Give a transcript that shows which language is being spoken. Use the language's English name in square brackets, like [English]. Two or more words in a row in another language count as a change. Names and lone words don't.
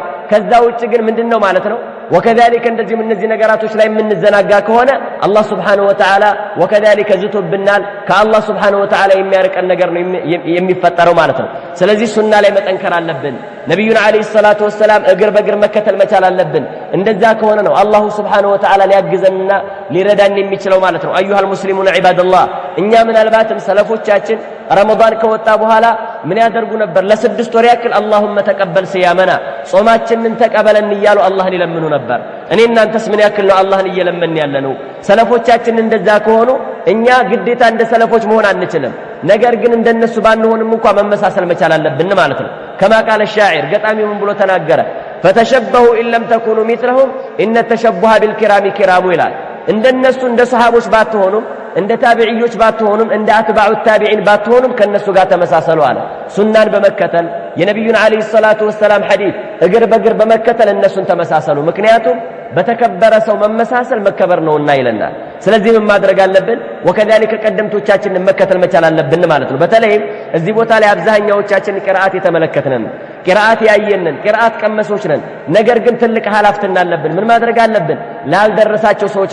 [Amharic] ከዛ ውጭ ግን ምንድነው ማለት ነው وكذلك እንደዚህም እነዚህ ነገራቶች ላይ የምንዘናጋ ከሆነ አላህ [Arabic] سبحانه وتعالى [Amharic] وكذلك ዝቶብናል ከአላህ [Arabic] سبحانه وتعالى [Amharic] የሚያርቀን ነገር ነው የሚፈጠረው ማለት ነው ስለዚህ ሱና ላይ መጠንከር አለብን ነብዩና [Arabic] عليه الصلاة والسلام [Amharic] እግር በእግር መከተል መቻል አለብን እንደዛ ከሆነ ነው አላህ [Arabic] سبحانه وتعالى [Amharic] ሊያግዘንና ሊረዳን የሚችለው ማለት ነው [Arabic] أيها المسلمون عباد الله [Amharic] እኛ ምናልባትም ሰለፎቻችን ረመዳን ከወጣ በኋላ ምን ያደርጉ ነበር ለስድስት ወር ያክል [Arabic] اللهم تقبل صيامنا [Amharic] ጾማችንን ተቀበለን ይያሉ አላህን ይለምኑ ነበር እኔ እናንተስ ምን ያክል ነው አላህን እየለመን ያለነው ሰለፎቻችን እንደዛ ከሆኑ እኛ ግዴታ እንደ ሰለፎች መሆን አንችልም ነገር ግን እንደነሱ ባንሆንም እንኳን መመሳሰል መቻል አለብን ማለት ነው [Arabic] كما قال الشاعر [Amharic] ገጣሚው ምን ብሎ ተናገረ [Arabic] فتشبهوا ان لم تكونوا مثلهم ان التشبه بالكرام كرام [Amharic] ይላል እንደነሱ እንደ ሰሃቦች ባትሆኑም እንደ ታቢዒዎች ባትሆኑም እንደ [Arabic] أتباع التابعين [Amharic] ባትሆኑም ከነሱ ጋር ተመሳሰሉ አለ ሱናን በመከተል የነብዩን [Arabic] عليه الصلاة والسلام [Amharic] ሐዲስ እግር በእግር በመከተል እነሱን ተመሳሰሉ ምክንያቱም በተከበረ ሰው መመሳሰል መከበር ነውና ይለናል ስለዚህ ምን ማድረግ አለብን وكذلك ቀደምቶቻችንን መከተል መቻል አለብን ማለት ነው በተለይ እዚህ ቦታ ላይ አብዛኛዎቻችን ቂራአት የተመለከትነን ቂራአት ያየነን ቂራአት ቀመሶች ነን ነገር ግን ትልቅ ሐላፍትና አለብን ምን ማድረግ አለብን ላልደረሳቸው ሰዎች